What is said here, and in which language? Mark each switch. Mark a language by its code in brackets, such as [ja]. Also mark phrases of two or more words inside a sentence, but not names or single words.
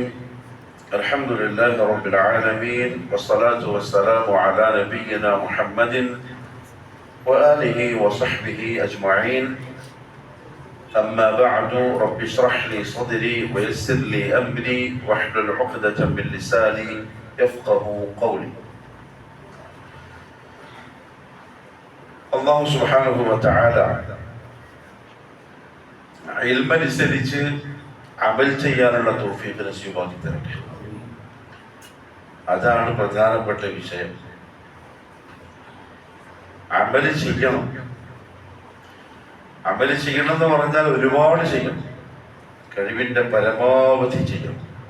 [ar] الحمد لله رب العالمين، والصلاة والسلام على نبينا محمد وآله وصحبه أجمعين. أما بعد، رب اشرح لي صدري ويسر لي أمري واحلل عقدة من لساني يفقه قولي. الله سبحانه وتعالى [ml] ഇൽമനുസരിച്ച് അമൽ ചെയ്യാനുള്ള തൗഫീഖ് നസീബാക്കി തരട്ടെ. അതാണ് പ്രധാനപ്പെട്ട വിഷയം. അമൽ ചെയ്യണം. അമൽ ചെയ്യണം എന്ന് പറഞ്ഞാൽ ഒരുപാട് ചെയ്യണം, കഴിവിന്റെ പരമാവധി ചെയ്യണം.